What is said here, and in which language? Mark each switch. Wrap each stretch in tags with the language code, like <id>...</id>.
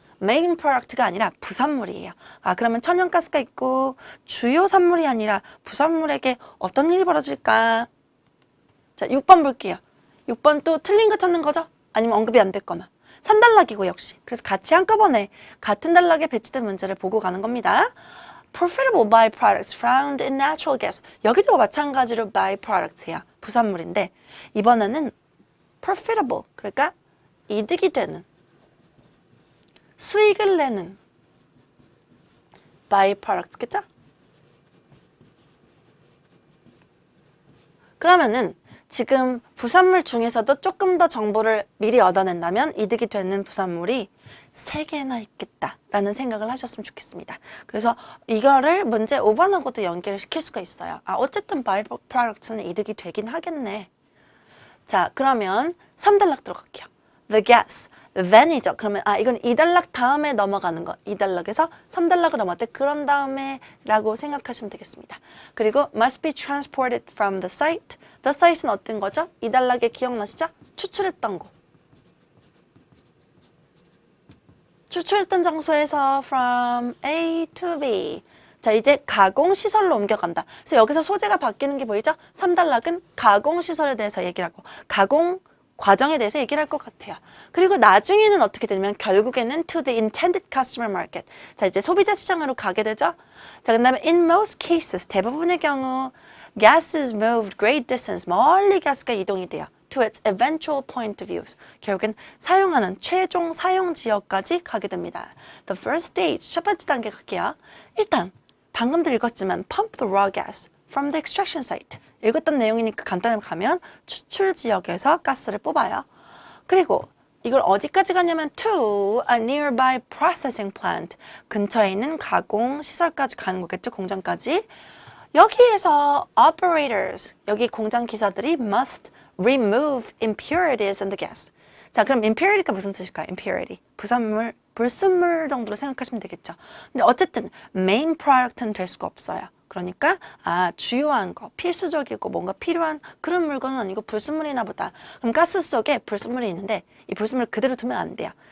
<ko>메인 프로덕트가 아니라 부산물이에요. 아, 그러면 천연가스가 있고 주요 산물이 아니라 부산물에게 어떤 일이 벌어질까? 자, 6번 볼게요. 6번 또 틀린 거 찾는 거죠? 아니면 언급이 안 될 거만. 3단락이고 역시. 그래서 같이 한꺼번에 같은 단락에 배치된 문제를 보고 가는 겁니다.</ko> <en>Profitable byproducts found in natural gas.</en> <ko>여기도 마찬가지로 byproducts예요. 부산물인데 이번에는 profitable, 그러니까 이득이 되는, 수익을 내는 byproducts겠죠? 그러면은 지금 부산물 중에서도 조금 더 정보를 미리 얻어낸다면 이득이 되는 부산물이 3개나 있겠다라는 생각을 하셨으면 좋겠습니다. 그래서 이거를 문제 5번하고도 연결을 시킬 수가 있어요. 아, 어쨌든 byproducts는 이득이 되긴 하겠네. 자, 그러면 3단락 들어갈게요.</ko> <en>The gas, then이죠.</en> <ko>그러면 이건 2단락 다음에 넘어가는 거. 2단락에서 3단락으로 넘어갈 때 그런 다음에 라고 생각하시면 되겠습니다. 그리고</ko> <en>must be transported from the site. The site는</en> <ko>어떤 거죠? 2단락에 기억나시죠? 추출했던 곳. 추출했던 장소에서 from A to B. 자, 이제 가공시설로 옮겨간다. 그래서 여기서 소재가 바뀌는 게 보이죠? 3단락은 가공시설에 대해서 얘기를 하고 가공 과정에 대해서 얘기를 할 것 같아요. 그리고 나중에는 어떻게 되냐면 결국에는</ko> <en>to the intended customer market.</en> <ko>자, 이제 소비자 시장으로 가게 되죠. 자, 그 다음에</ko> <en>in most cases,</en> <ko>대부분의 경우</ko> <en>gas is moved great distance.</en> <ko>멀리 가스가 이동이 돼요.</ko> <en>to its eventual point of use.</en> <ko>결국엔 사용하는 최종 사용 지역까지 가게 됩니다.</ko> <en>The first stage,</en> <ko>첫 번째 단계 갈게요. 일단 방금도 읽었지만</ko> <en>pump the raw gas from the extraction site.</en> <ko>읽었던 내용이니까 간단하게 가면 추출 지역에서 가스를 뽑아요. 그리고 이걸 어디까지 가냐면</ko> <en>to a nearby processing plant.</en> <ko>근처에 있는 가공 시설까지 가는 거겠죠. 공장까지.</ko> <en>여기에서 operators,</en> <ko>여기 공장 기사들이</ko> <en>must remove impurities in the gas.</en> <ko>자, 그럼 impurity가 무슨 뜻일까요?</ko> <en>impurity.</en> <ko>부산물, 불순물 정도로 생각하시면 되겠죠. 근데 어쨌든 main product는 될 수가 없어요. 그러니까 주요한 거, 필수적이고 뭔가 필요한 그런 물건은 아니고 불순물이나 보다. 그럼 가스 속에 불순물이 있는데 이 불순물 그대로 두면 안 돼요.</ko>